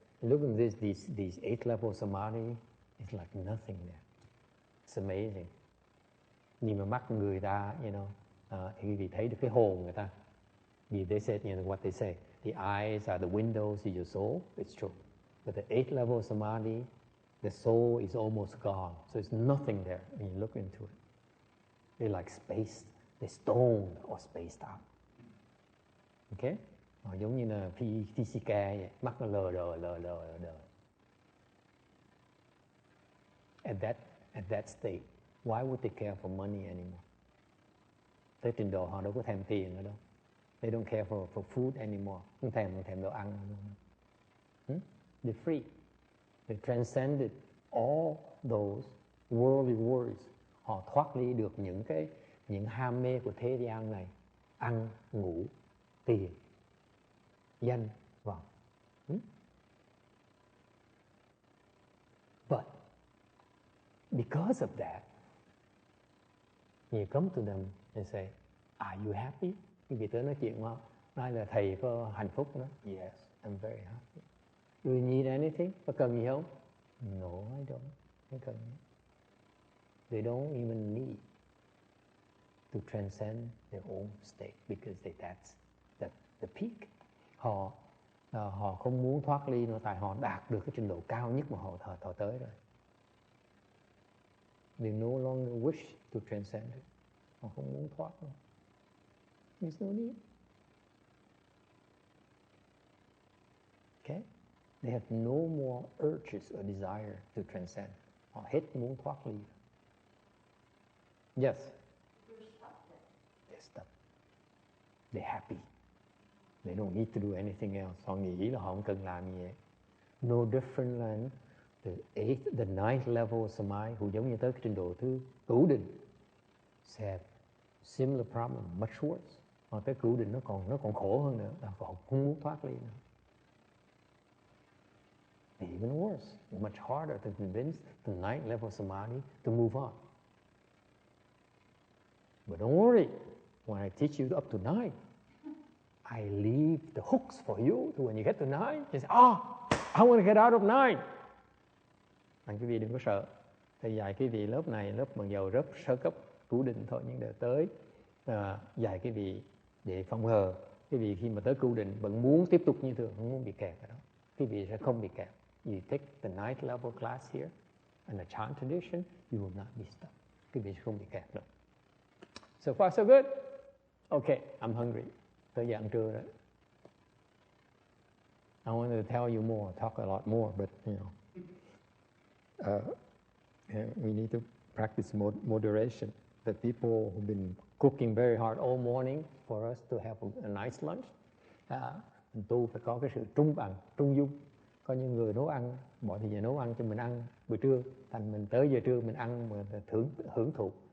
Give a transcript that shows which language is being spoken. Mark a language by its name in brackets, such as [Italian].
[English] Look at these 8 levels samadhi, it's like nothing there. It's amazing. [Vietnamese] Nhìn vào mắt người ta, thì thấy được cái hồn người ta. [English] Vì they said, what they say, the eyes are the windows to your soul. It's true. But the 8 level samadhi, the soul is almost gone. So it's nothing there when you look into it. They're like spaced, they're stoned or spaced out. Okay? [Vietnamese] Giống như là Physica vậy, mắt nó lờ đờ. [English] At that state, why would they care for money anymore? [Vietnamese] Tới trình độ họ đâu có thèm tiền nữa đâu. [English] They don't care for food anymore. [Vietnamese] Không thèm đồ ăn nữa. [English] They're free. They transcended all those worldly worries. [Vietnamese] Họ thoát ly được những ham mê của thế gian này. Ăn, ngủ, tiền, danh, vọng. [English] But because of that, you come to them and say, are you happy? [Vietnamese] Khi vị tới nói chuyện không? Nói là thầy có hạnh phúc đó. [English] Yes, I'm very happy. Do you need anything? [Vietnamese] Có cần gì không? [English] No, I don't. [Vietnamese] Không cần. [English] They don't even need to transcend their own state because that's the peak. [Vietnamese] Họ không muốn thoát ly nữa, tại họ đạt được cái trình độ cao nhất mà họ tới rồi. [English] They no longer wish to transcend it. [Vietnamese] Họ không muốn thoát nữa. [English] There's no need. Okay? They have no more urges or desire to transcend. [Vietnamese] Họ hết muốn thoát ly. [English] Yes. They're stuck. They're happy. They don't need to do anything else. [Vietnamese] Họ nghĩ là họ không cần làm gì hết. [English] No different than the 9th level samadhi, [Vietnamese] cũng giống như tới cái trình độ thứ cửu định. [English] Have similar problem, much worse. [Vietnamese] Họ tới cửu định nó còn khổ hơn nữa. Họ không muốn thoát ly nữa. [English] Even worse, much harder to convince the 9th level samadhi to move on. But don't worry, when I teach you up to 9, I leave the hooks for you. So when you get to 9, you say, I want to get out of 9. [Vietnamese] Quý vị đừng có sợ. Thầy dạy quý vị lớp này, lớp bằng dầu rất sơ cấp, cửu định thôi, nhưng để tới dạy quý vị để phòng hờ. Quý vị khi mà tới cửu định vẫn muốn tiếp tục như thường, không muốn bị kẹt ở đó. Quý vị sẽ không bị kẹt. [English] You take the 9th level class here, and the chant tradition, you will not be stuck. [Vietnamese] Quý vị sẽ không bị kẹt đâu. [English] So far, so good. Okay, I'm hungry. [Vietnamese] Tới giờ ăn trưa rồi. [English] I want to tell you more, talk a lot more, but we need to practice moderation. The people who've been cooking very hard all morning for us to have a nice lunch. [Vietnamese] Mình tu phải có cái sự trung bằng, trung dung. Có những người nấu ăn, bỏ thì giờ nấu ăn cho mình ăn buổi trưa, thành mình tới giờ trưa mình ăn mà hưởng thụ.